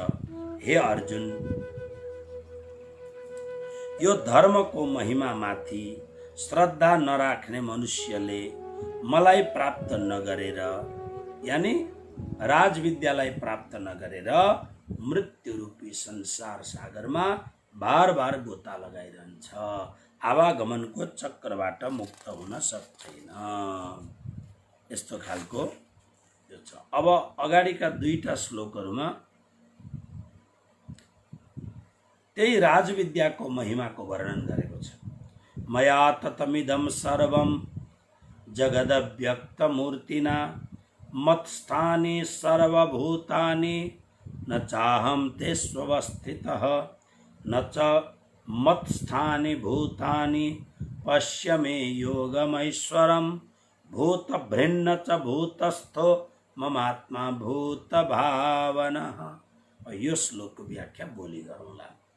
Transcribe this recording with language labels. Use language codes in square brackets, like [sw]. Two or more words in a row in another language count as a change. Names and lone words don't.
[ne] हे अर्जुन, यो धर्मको महिमा माथि श्रद्धा नराख्ने मनुष्यले मलाई प्राप्त नगरेर, यानी राजविद्यालाई प्राप्त नगरेर मृत्यु रूपी संसार सागरमा बार बार गोता लगाइरहन्छ, आवागमनको चक्रबाट मुक्त हुन सक्दैन। यस्तो खालको यो छ। अब अगाडिका दुईटा श्लोकहरूमा त्यही राजविद्याको महिमाको वर्णन गरेको छ। [sa] मया ततमिदं सर्वं जगदव्यक्तमूर्तिना मत्स्थानि सर्वभूतानि न चाहं तेष्वस्थितः न च मत्स्थानि भूतानि पश्य मे योगमैश्वरम् भूतभृन्न च भूतस्थो ममात्मा भूतभावनः। [ne] और यो श्लोक व्याख्या बोली गरौँला।